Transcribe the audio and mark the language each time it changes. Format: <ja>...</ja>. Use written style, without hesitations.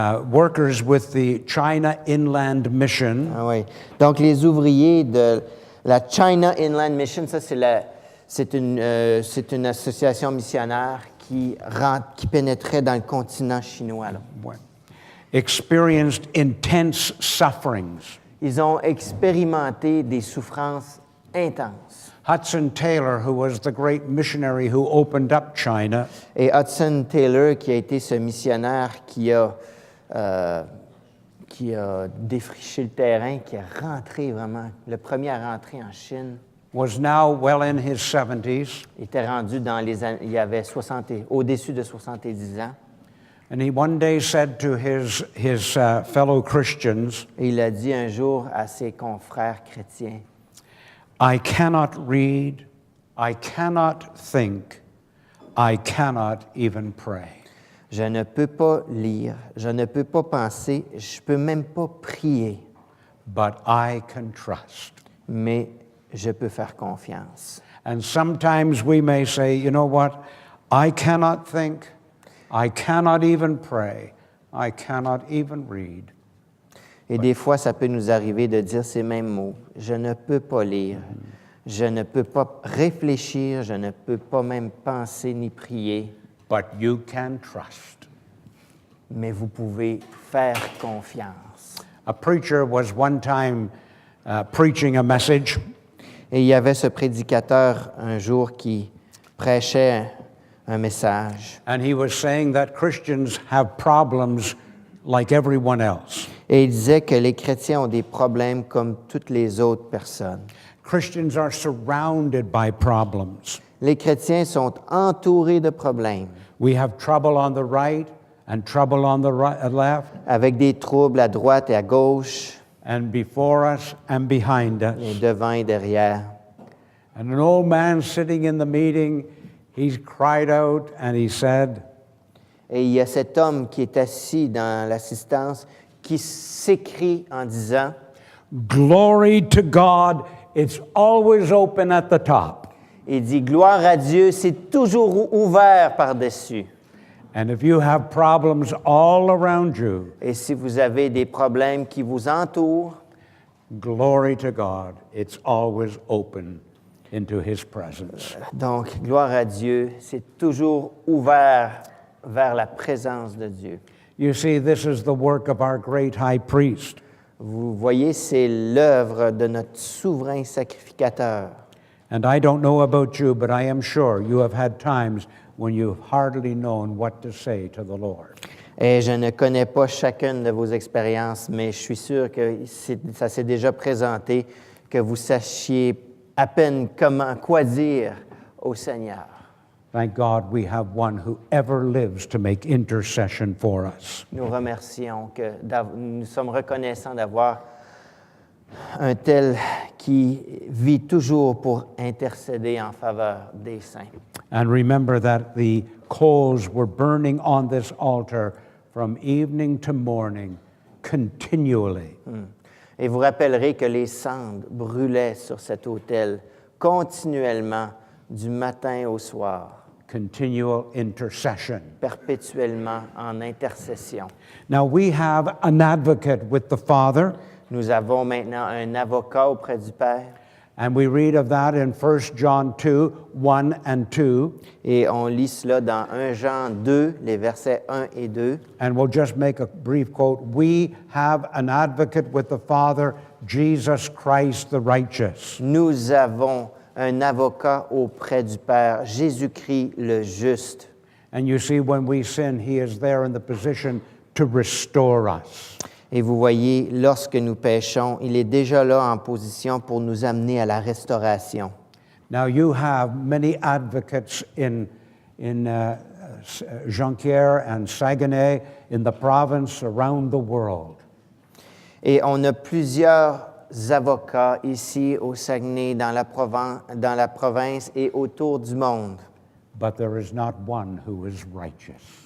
<en>workers with the China Inland Mission</en> <fr>Ah oui. Donc, les ouvriers de la China Inland Mission, ça, c'est une association missionnaire qui pénétrait dans le continent chinois, là.</fr> <en>experienced intense sufferings.</en> <fr>Ils ont expérimenté des souffrances intenses.</fr> <en>Hudson Taylor, who was the great missionary who opened up China,</en> <fr>Et Hudson Taylor, qui a été ce missionnaire qui a défriché le terrain, qui a rentré vraiment, le premier à rentrer en Chine,</fr> <en>was now well in his 70s.</en> <fr>était rendu dans les années, il avait au-dessus de 70 ans.</fr> <en>And he one day said to his fellow Christians,</en> <fr>Et il a dit un jour à ses confrères chrétiens,</fr> <en>I cannot read, I cannot think, I cannot even pray.</en> <fr>je ne peux pas lire, je ne peux pas penser, je peux même pas prier,</fr> <en>But I can trust.</en> <fr>mais je peux faire confiance.</fr> <en>And sometimes we may say, you know what? I cannot think, I cannot even pray, I cannot even read.</en> <fr>Et des fois, ça peut nous arriver de dire ces mêmes mots. Je ne peux pas lire, je ne peux pas réfléchir, je ne peux pas même penser ni prier,</fr> <en>But you can trust.</en> <fr>mais vous pouvez faire confiance.</fr> <en>A preacher was one time preaching a message,</en> <fr>Et il y avait ce prédicateur un jour qui prêchait un message.</fr> <en>and he was saying that Christians have problems like everyone else.</en> <fr>Et il disait que les chrétiens ont des problèmes comme toutes les autres personnes.</fr> <en>Christians are surrounded by problems.</en> <fr>Les chrétiens sont entourés de problèmes,</fr> <en>We have trouble on the right and trouble on the left,</en> <fr>avec des troubles à droite et à gauche,</fr> <en>and before us and behind us.</en> <fr>et devant et derrière.</fr> <en>And an old man sitting in the meeting, he cried out and he said,</en> <fr>Et il y a cet homme qui est assis dans l'assistance qui s'écrie en disant,</fr> <en>Glory to God, it's always open at the top.</en> <fr>il dit, gloire à Dieu, c'est toujours ouvert par-dessus.</fr> <en>And if you have problems all around you,</en> <fr>Et si vous avez des problèmes qui vous entourent,</fr> <en>glory to God, it's always open into His presence.</en> <fr>donc gloire à Dieu, c'est toujours ouvert vers la présence de Dieu.</fr> <en>You see, this is the work of our great high priest.</en> <fr>Vous voyez, c'est l'œuvre de notre souverain sacrificateur.</fr> <en>And I don't know about you, but I am sure you have had times when you've hardly known what to say to the Lord.</en> <fr>Et je ne connais pas chacune de vos expériences, mais je suis sûr que ça s'est déjà présenté, que vous sachiez à peine quoi dire au Seigneur.</fr> <en>Thank God we have one who ever lives to make intercession for us.</en> <fr>Nous remercions nous sommes reconnaissants d'avoir un tel qui vit toujours pour intercéder en faveur des saints.</fr> <en>And remember that the coals were burning on this altar from evening to morning, continually.</en> <fr>Et vous rappellerez que les cendres brûlaient sur cet autel continuellement du matin au soir,</fr> <en>Continual intercession.</en> <fr>perpétuellement en intercession.</fr> <en>Now we have an advocate with the Father,</en> <fr>Nous avons maintenant un avocat auprès du Père</fr> <en>and we read of that in 1 John 2, 1 and 2.</en> <fr>et on lit cela dans 1 Jean 2, les versets 1 et 2.</fr> <en>And we'll just make a brief quote. We have an advocate with the Father, Jesus Christ the righteous.</en> <fr>Nous avons un avocat auprès du Père, Jésus-Christ le juste.</fr> <en>And you see, when we sin, he is there in the position to restore us.</en> <fr>Et vous voyez, lorsque nous péchons, il est déjà là en position pour nous amener à la restauration.</fr> <en>Now, you have many advocates in Jonquière and Saguenay, in the province, around the world.</en> <fr>Et on a plusieurs avocats ici au Saguenay, dans la province et autour du monde.</fr> <en>But there is not one who is righteous.</en>